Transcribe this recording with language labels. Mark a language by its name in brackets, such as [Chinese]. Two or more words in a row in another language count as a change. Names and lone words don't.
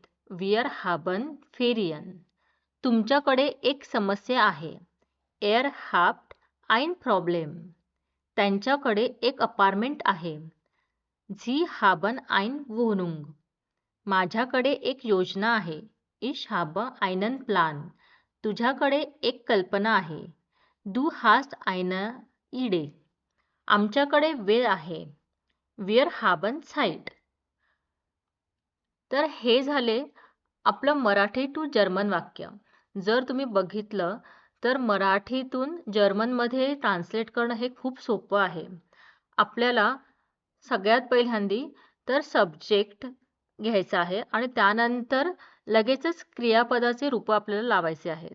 [German] Wir haben Ferien. [Marathi] तुमच्याकडे एक समस्या आहे. [German] Er hat ein Problem. [Marathi] त्यांच्याकडे एक अपार्टमेंट आहे. [German] Sie haben eine Wohnung. [Marathi] माझ्याकडे एक योजना आहे. [German] ich habe einen Plan. [Marathi] तुझ्याकडे एक कल्पना आहे. [German] Du hast eine Idee. [Marathi] आमच्याकडे वेळ आहे. [German] Wir haben Zeit. [Marathi] तर हे झाले आपलं मराठी टू जर्मन वाक्य. जर तुम्ही बघितलं तर मराठीतून जर्मनमध्ये ट्रान्सलेट करणं हे खूप सोपं आहे. आपल्याला सगळ्यात पहिल्यांदी तर सब्जेक्ट घ्यायचा आहे आणि त्यानंतर लगेचच क्रियापदाचे रूप आपल्याला लावायचे आहेत.